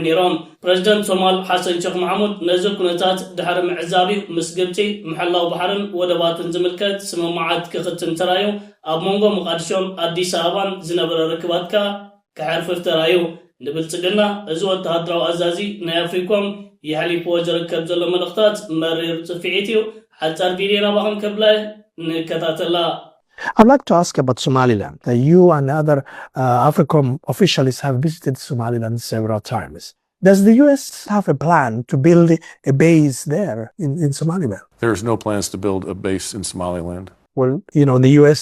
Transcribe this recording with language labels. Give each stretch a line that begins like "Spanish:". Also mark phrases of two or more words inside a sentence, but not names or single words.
Tigrinya: ነይሮም ፕሬዚደንት ሶማል ሓሰን ሼክ መሐሙድ ነዚ ኩነታት ድሕሪ ምዕዛቢ ምስ ግብፂ ምሕላው ባሕርን ወደባትን ዝምልከት ስምምዓት ክኽትም ተራዩ ኣብ መንጎ ሞቃዲሾን ኣዲስ ኣበባን ዝነበረ ርክባትካ ክሕርፍፍ ተራዩ ንብልጽግና እዚ ወተሃደራዊ ኣዛዚ ናይ ኣፍሪኮም ይሓሊፍዎ ዝርከብ ዘሎ መልእኽታት መሪር ጽፍዒት እዩ ሓጻር ቪድዮ ናባኸም ከብላይ ንከታተላ
English: I'd like to ask about Somaliland. You and other AFRICOM officials have visited Somaliland several times. Does the U.S. have a plan to build a base there in Somaliland? There's no plans to build a base in Somaliland. Well, the U.S.